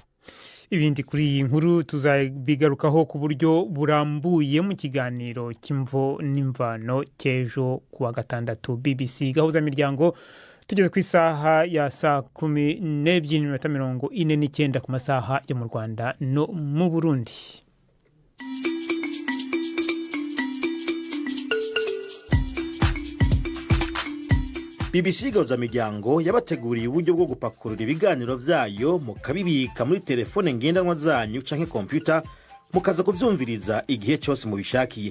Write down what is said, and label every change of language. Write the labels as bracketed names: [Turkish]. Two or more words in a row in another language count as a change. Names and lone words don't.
[Kinyarwanda] Ibindi kuri iyi nkuru tuzabigarukaho ku buryo burambuye mu kiganiro cy'imvo n'imvano cy'ejo kuwa gatandatu. BBC gahuzamiryango tugeze ku isaha ya saa 12:49 ku masaha yo mu Rwanda no mu Burundi. [Rundi] BBC gahuzamiryango yabateguriye uburyo bwo gupakurura ibiganiro vyayo mukabibika muri telefone ngendanwa zanyu canke computer mukaza kuvyumviriza igihe cyose mubishakiye.